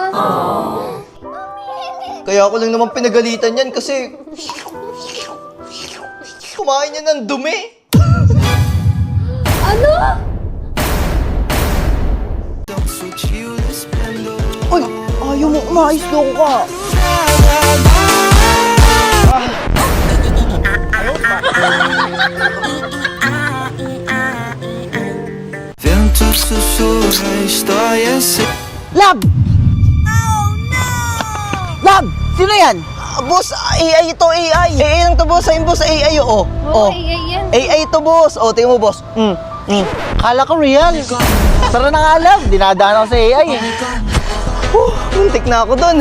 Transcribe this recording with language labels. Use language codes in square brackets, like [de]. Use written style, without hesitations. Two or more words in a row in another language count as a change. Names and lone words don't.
[tl] Kaya ako lang naman pinagalitan yan kasi... Kumain niya ng dumi. Ano? Uy, ayaw mo umayos daw ka. [pt] Vento sussurra a história sem... [tl] Lab! Lab! Sino yan? Boss, AI ito, AI. AI lang to, boss. Ayun, boss, AI, oo. Oo, AI yan. AI ito, boss. O, tingnan mo, boss. Kala ko real. Tara na nga, Lab. Dinadaan ako sa AI. Muntik na ako dun.